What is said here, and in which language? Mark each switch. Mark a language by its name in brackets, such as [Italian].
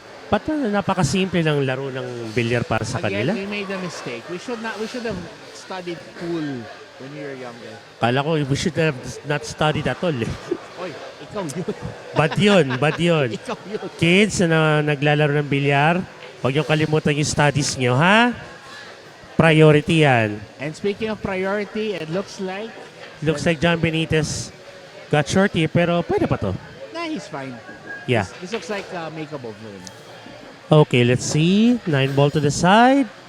[Filipino] Ba't napakasimple ng laro ng bilyar para sa [English] Again, [Filipino] kanila? [English] we made a mistake. We should have studied pool when we were younger. [Filipino] Kala ko, [English] we should have not studied at all. [Filipino] Oy, ikaw yun. Bad yun. Ikaw yun. Kids na naglalaro ng bilyar, huwag niyong kalimutan yung studies niyo, ha? Priority yan. [English] And speaking of priority, it looks like Looks like John Benitez got shorty, [Filipino] pero pwede pa to. [English] nah, he's fine. Yeah. This looks like makeable for him. Okay, let's see. 9 ball to the side.